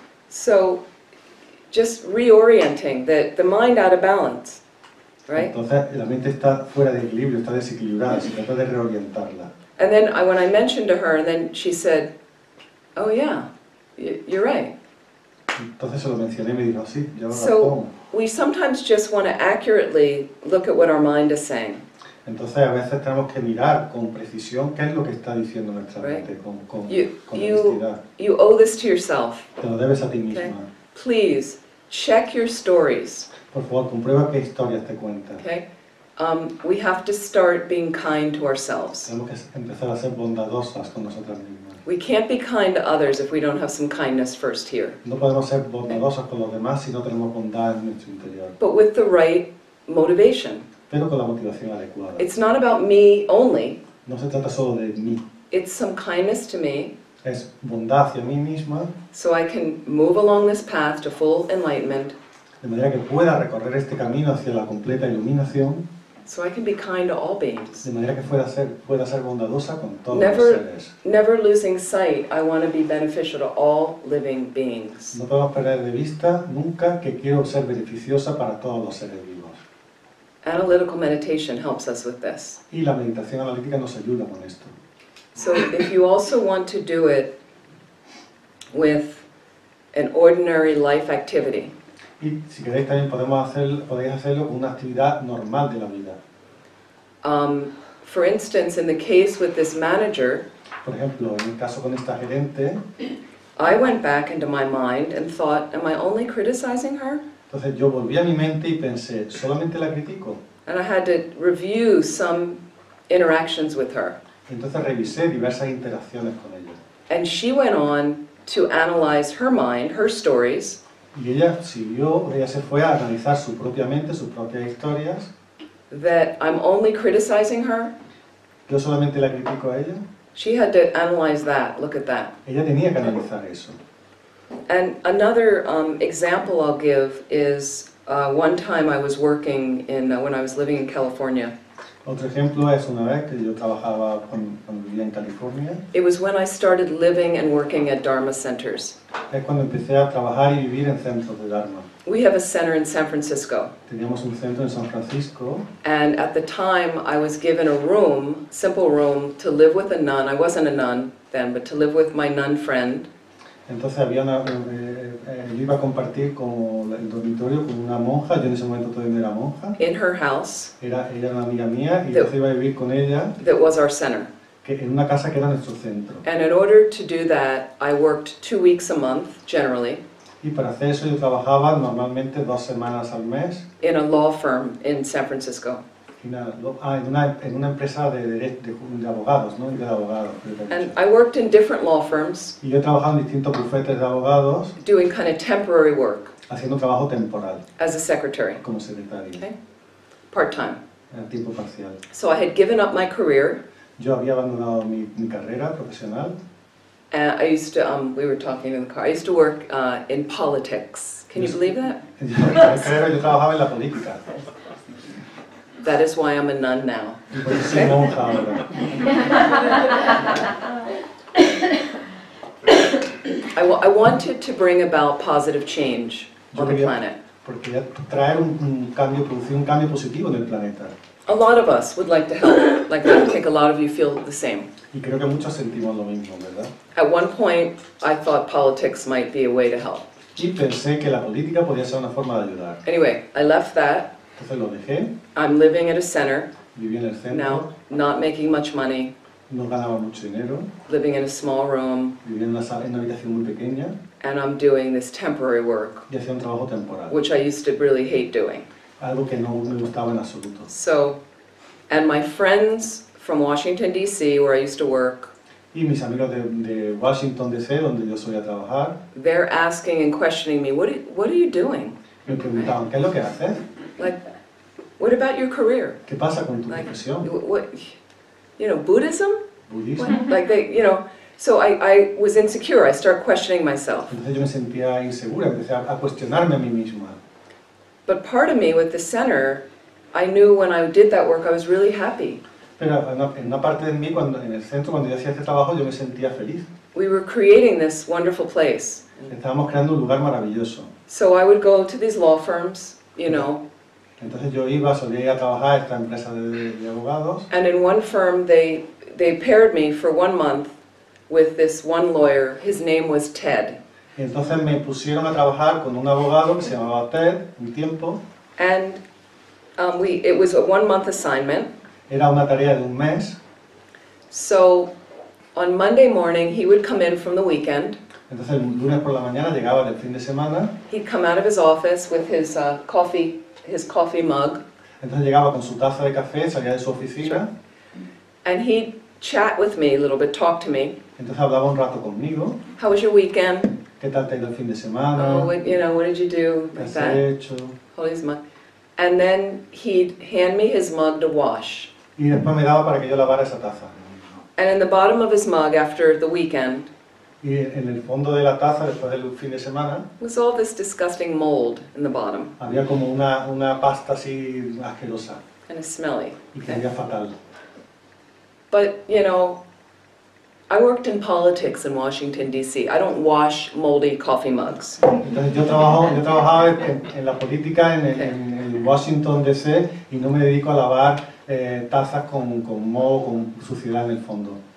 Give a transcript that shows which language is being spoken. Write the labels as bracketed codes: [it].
[en] So, just reorienting the mind out of balance, right? [es] Entonces la mente está fuera de equilibrio, está desequilibrada, se trata de reorientarla. [en] And then when I mentioned to her, and then she said, oh yeah, you're right. [es] Entonces se lo mencioné y me dijo, sí, lleva [en] So, [es] razón. [en] we sometimes just want to accurately look at what our mind is saying. [es] Entonces a veces tenemos que mirar con precisión qué es lo que está diciendo nuestra [en] Right. [es] mente, con [en] You [es] honestidad. [en] owe this to yourself. [es] Te lo debes a ti [en] Okay. [es] misma. [en] Please, check your stories, [es] Por favor, comprueba qué historias te cuentas. [en] okay? We have to start being kind to ourselves. [es] Tenemos que empezar a ser bondadosas con nosotras mismas. [en] We can't be kind to others if we don't have some kindness first here. [es] No podemos ser bondadosas con los demás si no tenemos bondad en nuestro interior, [en] But with the right motivation. [es] pero con la motivación adecuada. [en] It's not about me only. [es] No se trata solo de mí, [en] It's some kindness to me [es] es bondad hacia mí misma, [en] so I can move along this path to full enlightenment, [es] de manera que pueda recorrer este camino hacia la completa iluminación, [en] so I can be kind to all beings. [es] de manera que pueda ser bondadosa con todos [en] Never- [es] los seres. [en] Never losing sight, I want to be beneficial to all living beings. [es] No podemos perder de vista nunca que quiero ser beneficiosa para todos los seres vivos. [en] Analytical meditation helps us with this. [es] Y la meditación analítica nos ayuda con esto. [en] So if you also want to do it with an ordinary life activity, [es] Y si queréis también podéis hacerlo con una actividad normal de la vida. [en] for instance, in the case with this manager, [es] Por ejemplo, en el caso con esta gerente, [en] I went back into my mind and thought, am I only criticizing her? [es] entonces yo volví a mi mente y pensé, ¿solamente la critico? [en] And I had to review some interactions with her. [es] Entonces revisé diversas interacciones con ella. [en] And she went on to analyze her mind, her stories, [es] Y ella se fue a analizar su propia mente, sus propias historias. [en] that I'm only criticizing her. [es] Yo solamente la critico a ella. [en] She had to analyze that, look at that. [es] Ella tenía que analizar eso. [en] And another example I'll give is one time I was working when I was living in California. [es] Otro ejemplo es una vez que yo trabajaba cuando vivía en California. [en] It was when I started living and working at Dharma centers. [es] Es cuando empecé a trabajar y vivir en centros de Dharma. [en] We have a center in San Francisco. [es] Teníamos un centro en San Francisco [en] And at the time I was given a room, simple room, to live with a nun. I wasn't a nun then, but to live with my nun friend. [es] Entonces había yo iba a compartir como el dormitorio con una monja, yo en ese momento todavía no era monja, [en] In her house, [es] ella era una amiga mía y entonces iba a vivir con ella [en] that was our center. [es] en una casa que era nuestro centro. [en] And in order to do that, I worked 2 weeks a month, generally, [es] Y para hacer eso yo trabajaba normalmente 2 semanas al mes [en] in a law firm in San Francisco. [es] en una empresa de abogados, ¿no? De abogados, creo que he [en] And [es] dicho. [en] I worked in different law firms, [es] Y yo he trabajado en distintos bufetes de abogados [en] doing kind of temporary work [es] haciendo trabajo temporal [en] as a secretary, [es] como secretario, [en] okay, part-time. [es] a tiempo parcial. [en] So I had given up my career, [es] Yo había abandonado mi carrera profesional. [en] and I used to, we were talking in the car, I used to work in politics. Can you believe that? [es] Yo trabajaba en la política. [en] That is why I'm a nun now. [es] Y por eso soy monja ahora. [en] I wanted to bring about positive change on the planet. [es] Porque traer un cambio, producir un cambio positivo en el planeta. [en] A lot of us would like to help, like I think a lot of you feel the same. [es] Y creo que muchos sentimos lo mismo, ¿verdad? [en] At one point, I thought politics might be a way to help. [es] Y pensé que la política podía ser una forma de ayudar. [en] Anyway, I left that. [es] Entonces lo dejé, [en] I'm living at a center [es] viví en el centro, [en] now, not making much money, [es] No ganaba mucho dinero, [en] living in a small room, [es] vivía en una habitación muy pequeña [en] and I'm doing this temporary work, [es] y hacía un trabajo temporal, [en] which I used to really hate doing. [es] algo que no me gustaba en absoluto. [en] So, and my friends from Washington, D.C., where I used to work, [es] Y mis amigos de Washington, D.C., donde yo solía trabajar, [en] they're asking and questioning me, what are you doing? [es] me preguntaban, ¿qué es lo que haces? [en] Like, what about your career? [es] ¿Qué pasa con tu [en] Like, [es] profesión? [en] what, Buddhism? [es] ¿Budismo? [en] Like so I was insecure. I start questioning myself. [es] Entonces yo me sentía insegura, empecé a cuestionarme a mí misma. [en] But part of me with the center, I knew when I did that work, I was really happy. [es] Pero en una parte de mí, en el centro, cuando yo hacía este trabajo, yo me sentía feliz. [en] We were creating this wonderful place. [es] Estábamos creando un lugar maravilloso. [en] So I would go to these law firms, [es] Entonces yo solía ir a trabajar a esta empresa de abogados. [en] and in one firm they paired me for 1 month with this one lawyer. His name was Ted. [es] Y entonces me pusieron a trabajar con un abogado que se llamaba Ted, un tiempo. [en] And it was a 1 month assignment. [es] Era una tarea de un mes. [en] So on Monday morning he would come in from the weekend. [es] Entonces el lunes por la mañana llegaba del fin de semana. [en] He'd come out of his office with his coffee mug. [es] Entonces llegaba con su taza de café, salía de su oficina. [en] And he'd chat with me a little bit, talk to me. [es] Entonces hablaba un rato conmigo. [en] How was your weekend? [es] ¿Qué tal te ha ido el fin de semana? [en] Oh, what did you do? [es] ¿Qué [en] Like [es] has [en] that. [es] hecho? [en] Hold his mug. And then he'd hand me his mug to wash. [es] Y después me daba para que yo lavara esa taza. [en] And in the bottom of his mug after the weekend [es] Y en el fondo de la taza, después del fin de semana, [en] was all this disgusting mold in the bottom. [es] había como una pasta así asquerosa [en] And it's smelly. [es] y que olía fatal. [en] But, I worked in politics in Washington, D.C. I don't wash moldy coffee mugs. [es] Entonces yo trabajaba en la política en Washington, D.C. y no me dedico a lavar tazas con moho, con suciedad en el fondo.